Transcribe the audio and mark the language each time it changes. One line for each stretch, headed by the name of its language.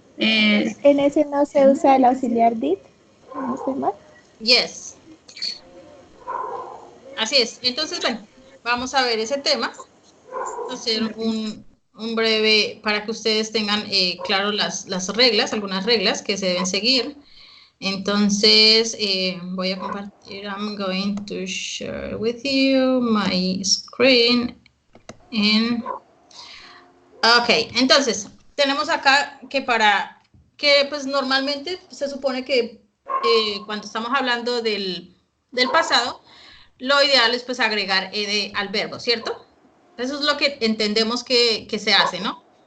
Spanish: En ese no se usa el auxiliar did, ¿no estoy mal?
English: Yes.
Spanish: Así es. Entonces, bueno, vamos a ver ese tema. Hacer un breve, para que ustedes tengan claro las reglas, algunas reglas que se deben seguir. Entonces, voy a compartir.
English: I'm going to share with you my screen.
Spanish: Ok, entonces, tenemos acá que pues normalmente se supone que cuando estamos hablando del pasado, lo ideal es pues agregar ed al verbo, ¿cierto? Eso es lo que entendemos que se hace, ¿no?